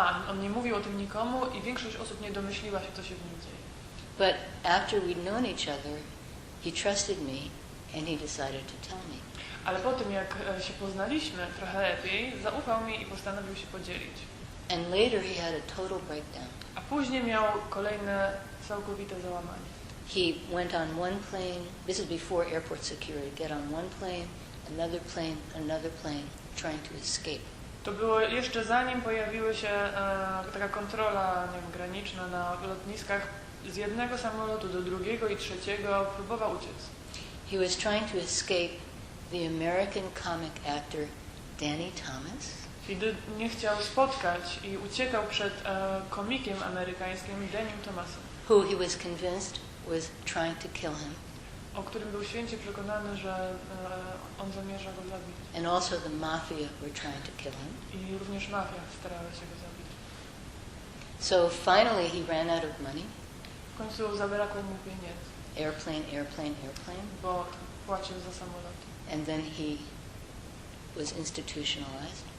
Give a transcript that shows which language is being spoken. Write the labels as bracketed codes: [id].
[pl] On nie mówił o tym nikomu i większość osób nie domyśliła się, co się w nim dzieje. [en] But after we'd known each other, he trusted me and he decided to tell me. [pl] Ale po tym, jak się poznaliśmy trochę lepiej, zaufał mi i postanowił się podzielić. [en] And later he had a total breakdown. [pl] A później miał kolejne całkowite załamanie. [en] He went on one plane, this is before airport security, get on one plane, another plane, trying to escape. [pl] To było jeszcze zanim pojawiły się taka kontrola, nie wiem, graniczna na lotniskach. Z jednego samolotu do drugiego i trzeciego próbował uciec. [en] He was trying to escape the American comic actor Danny Thomas. [pl] Kiedy nie chciał spotkać i uciekał przed komikiem amerykańskim Danym Thomasem, [en] who he was convinced was trying to kill him, [pl] o którym był święcie przekonany, że on zamierza go zabić. [en] and also the mafia were trying to kill him. [pl] I również mafia starała się go zabić. [en] So finally he ran out of money. [pl] W końcu zabrakło mu pieniędzy, [en] Airplane, [pl] bo płacił za samoloty. [en] and then he was institutionalized,